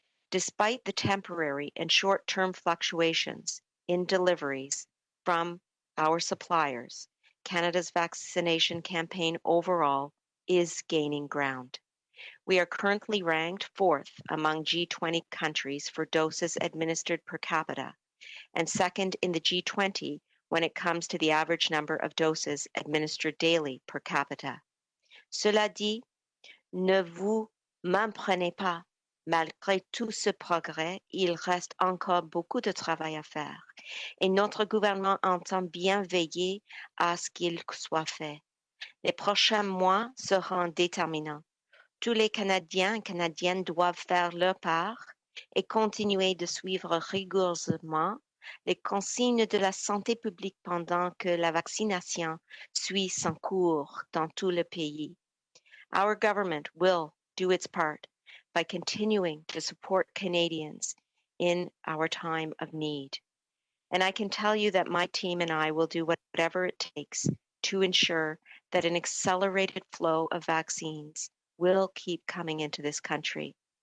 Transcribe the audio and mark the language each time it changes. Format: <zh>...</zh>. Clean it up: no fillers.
<en>Despite the temporary and short-term fluctuations in deliveries from our suppliers, Canada's vaccination campaign overall is gaining ground. We are currently ranked 4th among G20 countries for doses administered per capita, and 2nd in the G20 when it comes to the average number of doses administered daily per capita.</en> <fr>Cela dit, ne vous méprenez pas. Malgré tout ce progrès, il reste encore beaucoup de travail à faire et notre gouvernement entend bien veiller à ce qu'il soit fait. Les prochains mois seront déterminants. Tous les Canadiens et Canadiennes doivent faire leur part et continuer de suivre rigoureusement les consignes de la santé publique pendant que la vaccination suit son cours dans tout le pays.</fr> <en>Our government will do its part by continuing to support Canadians in our time of need. And I can tell you that my team and I will do whatever it takes to ensure that an accelerated flow of vaccines will keep coming into this country.</en>